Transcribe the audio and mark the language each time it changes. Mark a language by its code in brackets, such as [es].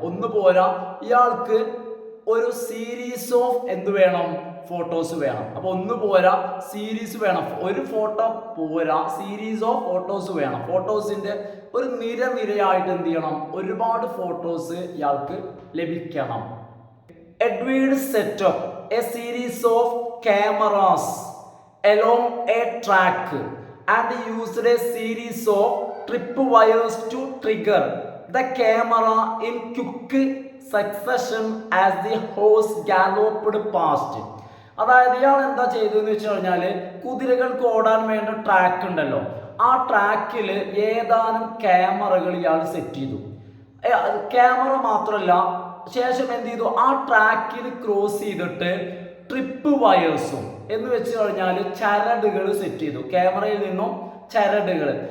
[ml] ഒന്ന് പോരാ, ഇയാൾക്ക് ഒരു സീരീസ് ഓഫ് എന്ത് വേണം, ഫോട്ടോസ് വേണം. അപ്പൊ ഒന്ന് പോരാ, സീരീസ് വേണം. ഒരു ഫോട്ടോ പോരാ, [en] series of photos [ml] വേണം. ഫോട്ടോസിന്റെ ഒരു നിരയായിട്ട് എന്ത് ചെയ്യണം, ഒരുപാട് ഫോട്ടോസ് ഇയാൾക്ക് ലഭിക്കണം. [en] Edward setup a series of cameras along a track and used a series of tripwires to trigger the camera in quick succession as the horse galloped past. [ml] അതായത് ഇയാൾ എന്താ ചെയ്തതെന്ന് വെച്ച് കഴിഞ്ഞാല്, കുതിരകൾക്ക് ഓടാൻ വേണ്ട ട്രാക്ക് ഉണ്ടല്ലോ, ആ ട്രാക്കിൽ ഏതാനും ക്യാമറകൾ ഇയാൾ സെറ്റ് ചെയ്തു. ക്യാമറ മാത്രമല്ല, ശേഷം എന്ത് ചെയ്തു, ആ ട്രാക്കിൽ ക്രോസ് ചെയ്തിട്ട് ട്രിപ്പ് വയേഴ്സും എന്ന് വെച്ച് കഴിഞ്ഞാൽ ചരടുകൾ സെറ്റ് ചെയ്തു, ക്യാമറയിൽ നിന്നും ചരടുകൾ.